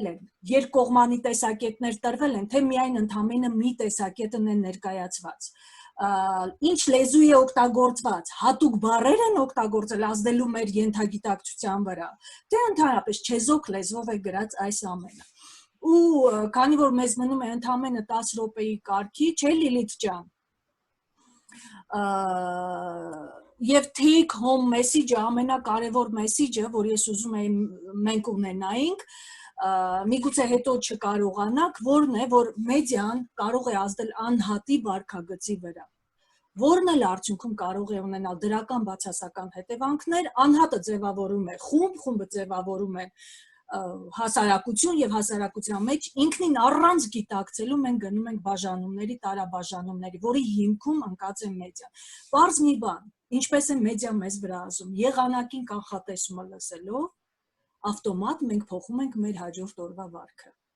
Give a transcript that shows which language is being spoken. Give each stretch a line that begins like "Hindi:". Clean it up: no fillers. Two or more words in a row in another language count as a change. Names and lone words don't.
Armenian: են, երկկողմանի տեսակետներ տրվել են, թե միայն ընդամենը մի տեսակետն է ներկայացված։ Ինչ լեզու է օգտագործված, հատուկ բառեր են օգտագործել ազդելու մեր ենթագիտակցության վրա, թե ընդհանրապես չեզոք լեզվով է գրած այս ամենը։ Ու քանի որ մեզ մնում է ընդամենը 10 րոպեի կարգի, չէ՞ Լիլիթ ջան։ Եվ
English: take home message-
Armenian: ը ամենակարևոր մեսիջը, որ ես ուզում եմ մենք ունենայինք, միգուցե հետո չկարողանանք, որն է, որ մեդիան կարող է ազդել անհատի վարքագծի վրա, որն էլ արդյունքում կարող է ունենալ դրական բացասական հետևանքներ, անհատը ձևավորում է խումբ, խումբը ձևավորում է հասարակություն եւ հասարակության մեջ ինքնին առանց գիտակցելու մենք գնում ենք բաժանումների, տարաբաժանումների, որի հիմքում ընկած է մեդիան։ Պարզ մի բան, ինչպես է մեդիան մեզ վրա ասում, եղանակին կանխատեսումը լսելով, ավտոմատ մենք փոխում ենք մեր հաջորդ օրվա վարքը։